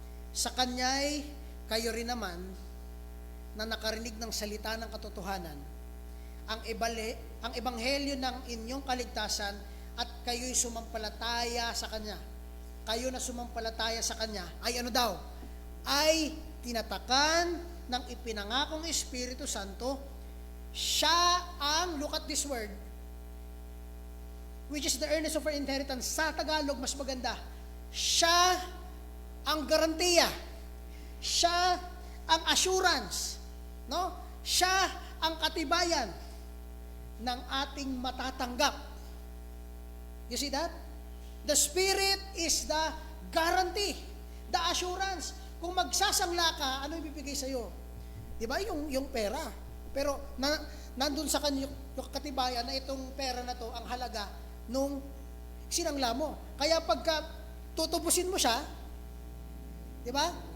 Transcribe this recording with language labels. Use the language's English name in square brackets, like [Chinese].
[Filipino] Sa Kanya'y kayo rin naman na nakarinig ng salita ng katotohanan, ang ebanghelyo ng inyong kaligtasan at kayo'y sumampalataya sa Kanya. Kayo na sumampalataya sa Kanya ay ano daw? Ay tinatakan ng ipinangakong Espiritu Santo. Siya ang, [English] look at this word, which is the earnest of our inheritance. [Filipino] Sa Tagalog, mas maganda. Siya ang garantiya. Siya ang assurance. No? Siya ang katibayan ng ating matatanggap. [English] You see that? The Spirit is the guarantee, the assurance. [Filipino] Kung magsasangla ka, ano ibibigay sa'yo? Diba? Yung pera. Pero nandun sa kanya yung katibayan na itong pera na to ang halaga nung sinangla mo. Kaya pagka tutubusin mo siya, di ba?